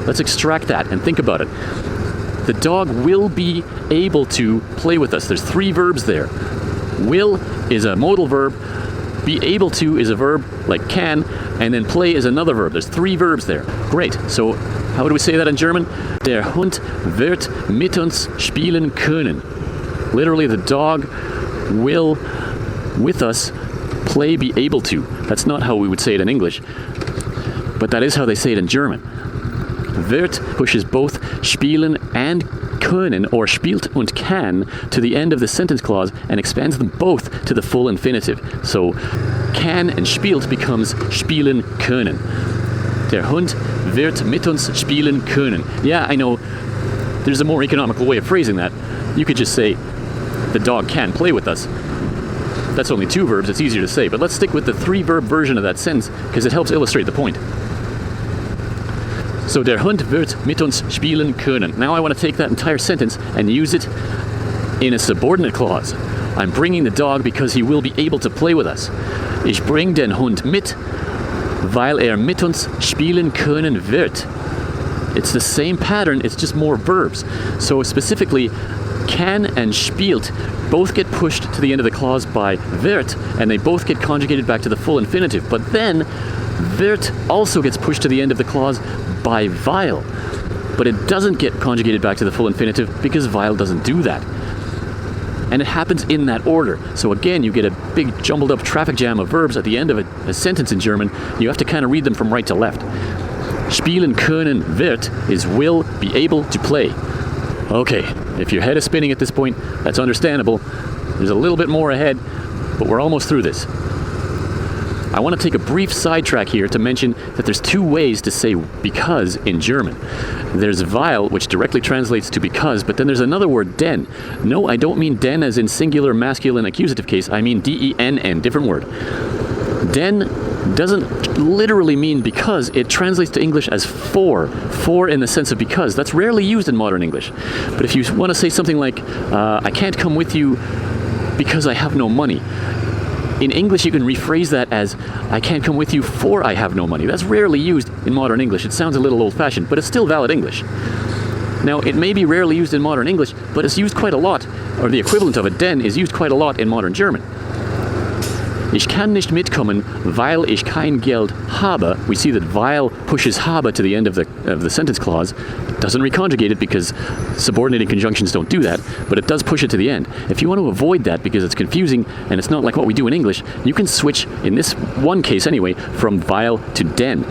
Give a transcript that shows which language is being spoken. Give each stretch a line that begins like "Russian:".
English: Let's extract that and think about it. The dog will be able to play with us. There's 3 verbs there. Will is a modal verb. Be able to is a verb like can, and then play is another verb. There's 3 verbs there. Great. So how do we say that in German?
German: Der Hund wird mit uns spielen können.
English: Literally, the dog will, with us, play, be able to. That's not how we would say it in English, but that is how they say it in German. Wird pushes both spielen and können, or spielt und kann, to the end of the sentence clause and expands them both to the full infinitive. So kann and spielt becomes spielen können.
German: Der Hund wird mit uns spielen können.
English: Yeah, I know there's a more economical way of phrasing that. You could just say the dog can play with us. That's only 2 verbs, it's easier to say, but let's stick with the 3 verb version of that sentence because it helps illustrate the point.
German: So der Hund wird mit uns spielen können.
English: Now I want to take that entire sentence and use it in a subordinate clause. I'm bringing the dog because he will be able to play with us.
German: Ich bring den Hund mit, weil mit uns spielen können wird.
English: It's the same pattern, it's just more verbs. So specifically, can and spielt both get pushed to the end of the clause by wird, and they both get conjugated back to the full infinitive. But then, wird also gets pushed to the end of the clause by weil. But it doesn't get conjugated back to the full infinitive because weil doesn't do that. And it happens in that order. So again, you get a big jumbled up traffic jam of verbs at the end of a sentence in German. You have to kind of read them from right to left. Spielen können wird is will, be able to play. Okay, if your head is spinning at this point, that's understandable. There's a little bit more ahead, but we're almost through this. I want to take a brief sidetrack here to mention that there's 2 ways to say because in German. There's weil, which directly translates to because, but then there's another word, den. No, I don't mean den as in singular masculine accusative case. I mean D-E-N-N, different word. Den doesn't literally mean because. It translates to English as for in the sense of because. That's rarely used in modern English. But if you want to say something like, I can't come with you because I have no money, in English you can rephrase that as, I can't come with you for I have no money. That's rarely used in modern English. It sounds a little old-fashioned, but it's still valid English. Now, it may be rarely used in modern English, but it's used quite a lot, or the equivalent of a den is used quite a lot in modern German.
German: Ich kann nicht mitkommen, weil ich kein Geld habe.
English: We see that weil pushes habe to the end of the sentence clause. It doesn't reconjugate it because subordinating conjunctions don't do that, but it does push it to the end. If you want to avoid that because it's confusing and it's not like what we do in English, you can switch, in this one case anyway, from weil to den.